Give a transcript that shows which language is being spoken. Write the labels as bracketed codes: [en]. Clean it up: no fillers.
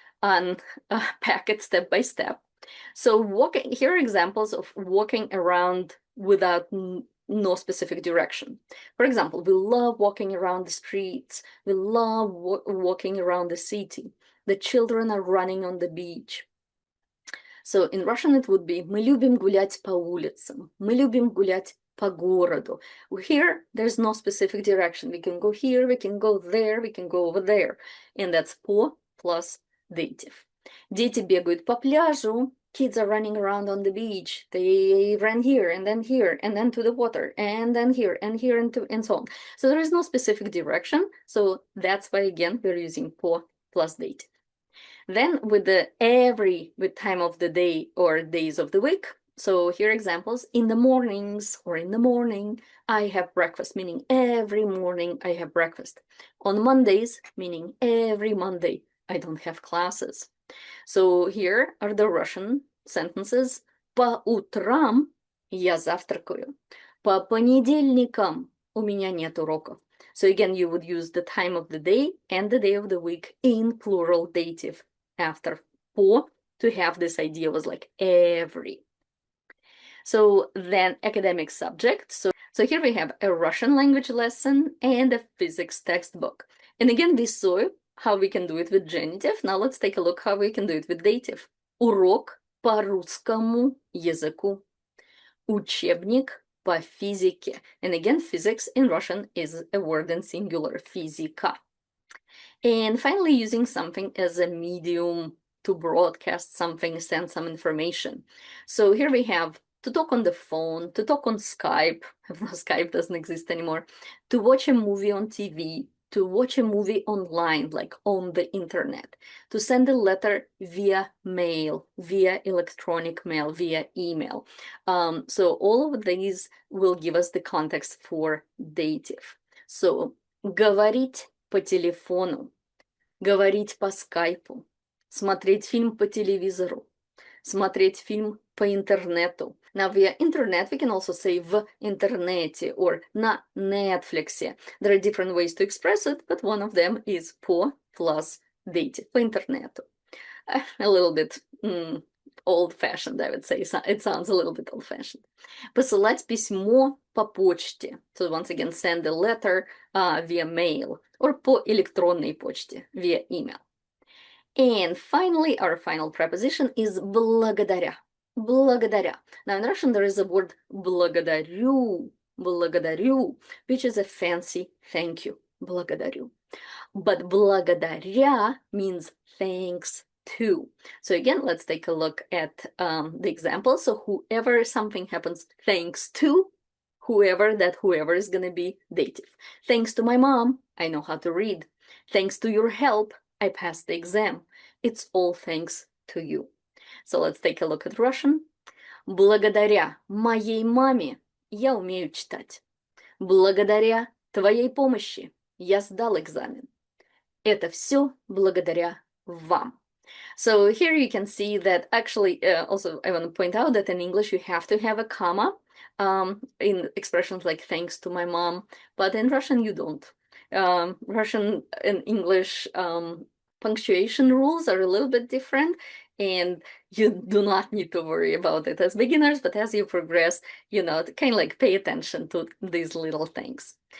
[en] unpack it step by step. So here are examples of walking around without no specific direction. For example, we love walking around the streets. We love walking around the city. The children are running on the beach. So in Russian it would be [ru] «Мы любим гулять по улицам», «Мы любим гулять по городу». [en] Here, there's no specific direction. We can go here, we can go there, we can go over there. And that's по plus dative. [ru] Дети бегают по пляжу. [en] Kids are running around on the beach. They ran here, and then to the water, and then here, and and so on. So there is no specific direction. So that's why, again, we're using по plus dative. Then with time of the day or days of the week. So here are examples. In the mornings or in the morning, I have breakfast, meaning every morning I have breakfast. On Mondays, meaning every Monday I don't have classes. So here are the Russian sentences. [ru] По утрам я завтракаю. По понедельникам у меня нет уроков. [en] So again, you would use the time of the day and the day of the week in plural dative after по to have this idea was like every. So then academic subject. So here we have a Russian language lesson and a physics textbook. And again, we saw how we can do it with genitive. Now let's take a look how we can do it with dative. [ru] Урок по русскому языку. Учебник по физике. [en] And again, physics in Russian is a word in singular, физика. And finally, using something as a medium to broadcast something, send some information. So here we have to talk on the phone, to talk on Skype. Skype doesn't exist anymore. To watch a movie on TV, to watch a movie online, like on the internet, to send a letter via mail, via electronic mail, via email. So all of these will give us the context for dative. [ru] So говорить по телефону, говорить по скайпу, смотреть фильм по телевизору, смотреть фильм по интернету. [en] Now, via internet, we can also say [ru] в интернете [en] or [ru] на Netflix. [en] There are different ways to express it, but one of them is по plus dative, [ru] по интернету. [en] A little bit old-fashioned, I would say. It sounds a little bit old-fashioned. [ru] Посылать письмо по почте. [en] So once again, send a letter via mail or [ru] по электронной почте, [en] via email. And finally, our final preposition is благодаря. [ru] Благодаря. [en] Now in Russian, there is a word [ru] благодарю, благодарю, [en] which is a fancy thank you, благодарю. But благодаря means thanks to. So again, let's take a look at the example. So whoever something happens thanks to, whoever is going to be dative. Thanks to my mom, I know how to read. Thanks to your help, I passed the exam. It's all thanks to you. So let's take a look at Russian. [ru] Благодаря моей маме я умею читать. Благодаря твоей помощи я сдал экзамен. Это все благодаря вам. [en] So here you can see that actually, also I want to point out that in English you have to have a comma in expressions like thanks to my mom, but in Russian you don't. Russian and English punctuation rules are a little bit different, and you do not need to worry about it as beginners, but as you progress, kind of like pay attention to these little things.